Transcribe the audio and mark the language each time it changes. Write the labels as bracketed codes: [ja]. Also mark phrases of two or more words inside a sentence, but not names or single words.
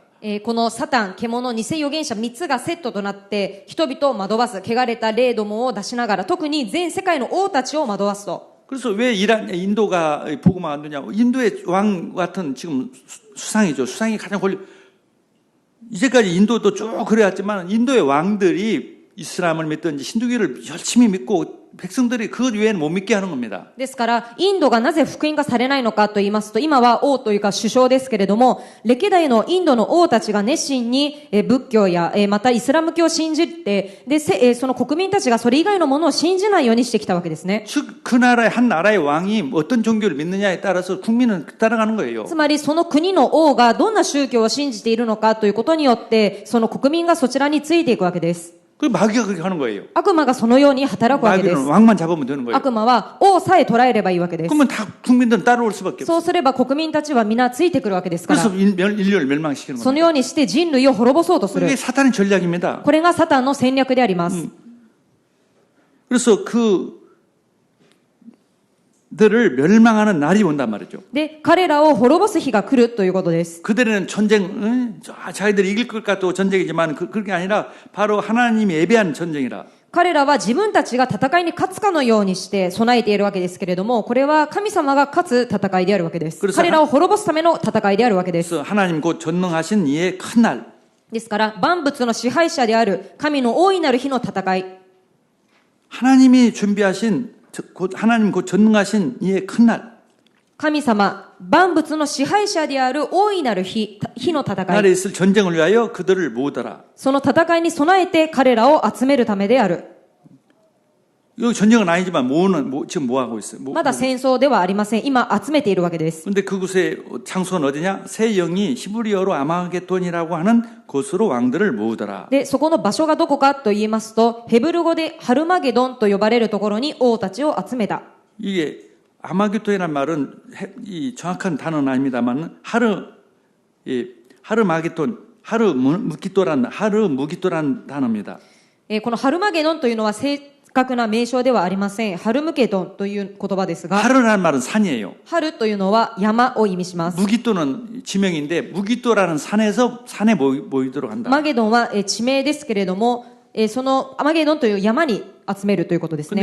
[ja] このサタン、獣、偽預言者3つがセットとなって人々を惑わす、汚れた霊どもを出しながら特に全世界の王たちを惑わすと。 [ko] 그래서 왜 인도가 복음화 안 되냐? 인도의 왕 같은 지금 수상이죠. 수상이 가장 이제까지 인도도 쭉 그래왔지만 인도의 왕들이 이슬람을 믿든지 힌두교를 열심히 믿고 백성들이 그 외에는 못 믿게 하는 겁니다. [ja] ですから、インドがなぜ福音化されないのかと言いますと、今は王というか首相ですけれども、歴代のインドの王たちが熱心に仏教やまたイスラム教を信じて、で、その国民たちがそれ以外のものを信じないようにしてきたわけですね。 [ko] 즉, 그 나라의 한 나라의 왕이 어떤 종교를 믿느냐에 따라서 국민은 따라가는 거예요. [ja] つまり、その国の王がどんな宗教を信じているのかということによって、その国民がそちらについていくわけです。 [ko] 그 마귀가 그렇게 하는 거예요. [ja] 悪魔がそのように働くわけです。 [ko] 마귀는 왕만 잡으면 되는 거예요. [ja] 悪魔は王さえ捉えればいいわけです。 [ko] 그러면 다 국민들은 따라올 수밖에 없어요. [ja] そうすれば国民たちは皆ついてくるわけですから。 [ko] 그래서 인류를 멸망시키는 [ja] その [ko] 겁니다. [ja] ようにして人類を滅ぼそうとする [ko] 이게 。 사탄의 전략입니다. [ja] これがサタンの戦略であります。 [ko] 그래서 그들을 멸망하는 날이 온단 말이죠. [ja] で、彼らを滅ぼす日が来るということです。 [ko] 그들은 전쟁, 자기들이 이길 것 같고 전쟁이지만 그게 아니라 바로 하나님이 예배한 전쟁이라. [ja] 彼らは自分たちが戦いに勝つかのようにして備えているわけですけれども、これは神様が勝つ戦いであるわけです。彼らを滅ぼすための戦いであるわけです。 [ko] 그래서 하나님 곧 전능하신 이의 큰 날. [ja] ですから、万物の支配者である神の大いなる日の戦い。 [ko] 하나님이 준비하신 하나님 곧 전능하신 이의 큰 날. [ja] 神様、万物の支配者である大いなる日の戦 [ko] 날에 [ja] い。 [ko] 있을 전쟁을 위하여 그들을 모으더라. [ja] その戦いに備えて彼らを集めるためである。 [ko] 여기 전쟁은 아니지만 지금 뭐 하고 있어요? [ja] まだ戦争ではありません。今集めているわけです。 [ko] 근데 그곳의 장소는 어디냐? 새 영이 히브리어로 아마겟돈이라고 하는 곳으로 왕들을 모으더라. [ja] で、そこの場所がどこかと言いますと、ヘブル語でハルマゲドンと呼ばれるところに王たちを集めた。 이게 아마겟돈이라는 말은 이 정확한 단어는 아닙니다만 하르마겟돈, 하르무기또란 단어입니다. このハルマゲドンというのは正確な名称ではありません。ハルムゲドンという言葉ですが、 [ko] 하르라는 말은 산이에요. [ja] ハルというのは山を意味します。 [ko] 무기또는 지명인데 무기또라는 산에 모이도록 한다. [ja] マゲドンは地名ですけれども、そのアマゲドンという山に集めるということですね。